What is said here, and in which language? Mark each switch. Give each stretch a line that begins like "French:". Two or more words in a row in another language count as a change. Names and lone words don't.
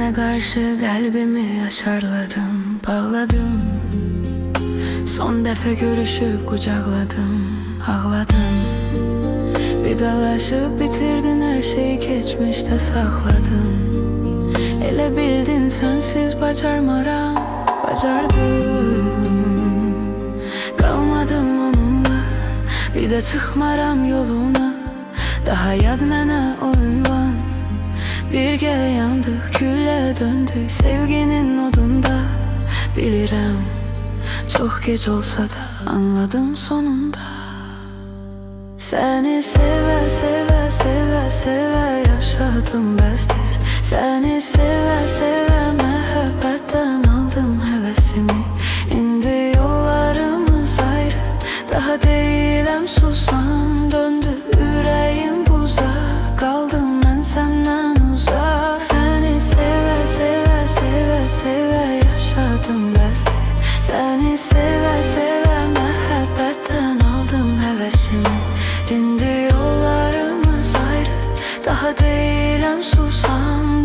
Turkish: karşı kalbimi yaşarladım, bağladım. Son defa görüşüp kucakladım, ağladım. Vidalaşıp bitirdin her şeyi, geçmişte sakladın.
Azerbaijani: Elə bildin sensiz bacarmaram, bacardım. Qalmadım onunla,
Turkish: bir de çıkmaram
Azerbaijani: yoluna. Daha yad mənə o ünvan.
Turkish: Birgə yandık, külle döndük sevginin odunda.
Azerbaijani: Bilirəm,
Turkish: çok geç olsa da anladım sonunda. Seni seve seve seve seve yaşadım bəsdir. Seni seve seve
Azerbaijani: məhəbbətdən aldım həvəsimi. İndi yollarımız ayrı, daha deyiləm susan. Döndü ürəyim buza, qaldım mən səndən uzaq.
Turkish: Seni seve seve seve seve yaşadım bəsdir. Seni seve seve
Azerbaijani: məhəbbətdən aldım həvəsimi. İndi yollarımız ayrı, daha deyiləm susan.